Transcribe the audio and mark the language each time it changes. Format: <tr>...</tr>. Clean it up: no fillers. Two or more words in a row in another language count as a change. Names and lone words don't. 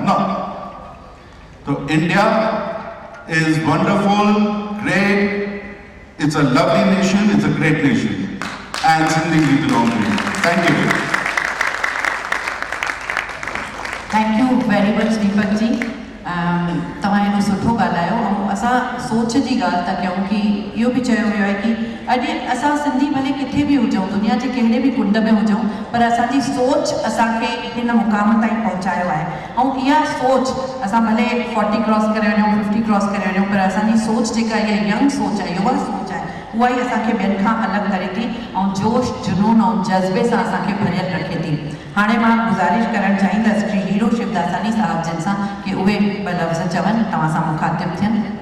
<en>No. So India is wonderful, great, it's a lovely nation, it's a great nation and Sindhi we belong to it. Thank you. thank you very much</en> <sd>दीपक जी तव्हां एॾो सुठो ॻाल्हायो ऐं असां सोच जी ॻाल्हि था कयूं कि इहो बि चयो वियो आहे कि अॼु असां सिंधी भले किथे बि हुजूं दुनिया जे कहिड़े बि कुंड में हुजूं पर असांजी सोच असांखे हिन मुक़ाम ताईं पहुचायो आहे ऐं इहा सोच असां भले 40 क्रॉस करे वञूं 50 क्रॉस करे वञूं पर असांजी सोच जेका इहा यंग सोच आहे युवा सोच आहे उहा ई असांखे ॿियनि खां अलॻि करे थी ऐं जोश जुनून ऐं जज़्बे सां असांखे भरियल रखे थी हाणे मां गुज़ारिश करणु चाहींदसि श्री हीरो शिवदासानी साहब जिन सां कि उहे ॿ लफ़्ज़ चवनि तव्हां सां मुखातिब थियनि</sd>